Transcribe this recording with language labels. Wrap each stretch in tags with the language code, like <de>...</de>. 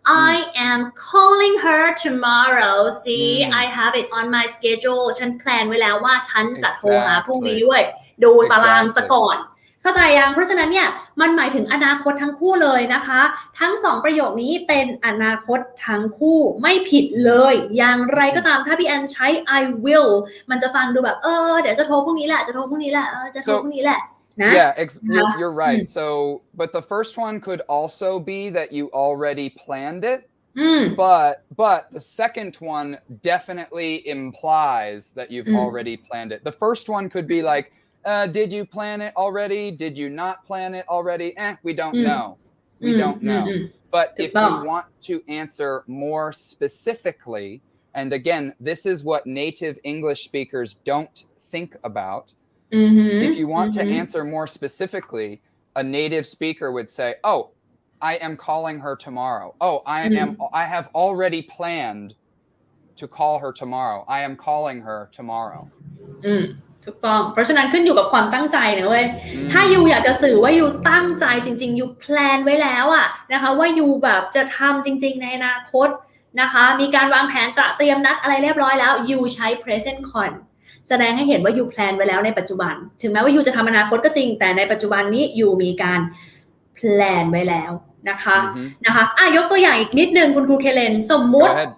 <en>I am calling her tomorrow see I have it on my schedule</en> <th>ฉันแพลนไว้แล้วว่าฉันจะโทรหาพรุ่งนี้ด้วยดูตารางซะก่อนเข้าใจยังเพราะฉะนั้นเนี่ยมันหมายถึงอนาคตทั้งคู่เลยนะคะทั้ง2ประโยคนี้เป็นอนาคตทั้งคู่ไม่ผิดเลยอย่างไรก็ตามถ้าพี่แอนใช้ I will มันจะฟังดูแบบเดี๋ยวจะโทรพรุ่งนี้แหละจะโทรพรุ่งนี้แหละจะโทรพรุ่งนี้แหละนะ</th> <en>you're right so but the first one could also be that you already planned it but the second one definitely implies that you've already planned it the first one could be like did you plan it already? Did you not plan it already? We don't know. We don't know. But if you want to answer more specifically, and again, this is what native English speakers don't think about. If you want to answer more specifically, a native speaker would say, oh, I am calling her tomorrow. Oh, I have already planned to call her tomorrow. I am calling her tomorrow.</en> <th>ถูกต้องเพราะฉะนั้นขึ้นอยู่กับความตั้งใจนะเว้ยถ้ายูอยากจะสื่อว่ายูตั้งใจจริงๆยูแพลนไว้แล้วอะนะคะว่ายูแบบจะทำจริงๆในอนาคตนะคะมีการวางแผนเตรียมนัดอะไรเรียบร้อยแล้วยูใช้ present con แสดงให้เห็นว่ายูแพลนไว้แล้วในปัจจุบันถึงแม้ว่ายูจะทำอนาคตก็จริงแต่ในปัจจุบันนี้ยูมีการแพลนไว้แล้วนะคะยกตัวอย่างอีกนิดนึงคุณครูเคเลนสมมุติ</th>